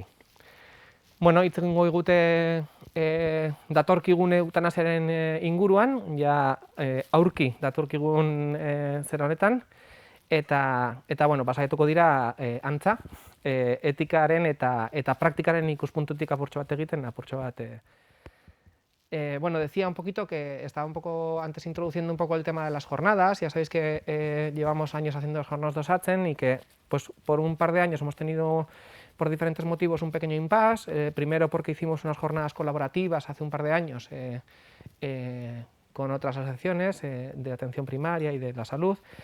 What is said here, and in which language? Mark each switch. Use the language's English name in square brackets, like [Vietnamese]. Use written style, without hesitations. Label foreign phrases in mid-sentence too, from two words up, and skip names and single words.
[Basque] Hitz egingo digute datorkigun eutanasiaren inguruan, aurki datorkigun zer honetan, eta saiatuko dira antza, etikaren eta praktikaren ikuspuntutik apurtxo bat egiten, apurtxo bat. [Spanish] Decía un poquito que estaba un poco antes introduciendo un poco el tema de las jornadas. Ya sabéis que llevamos años haciendo las jornadas de Osatzen y que por un par de años hemos tenido por diferentes motivos un pequeño impasse. Primero porque hicimos unas jornadas colaborativas hace un par de años con otras asociaciones de atención primaria y de la salud.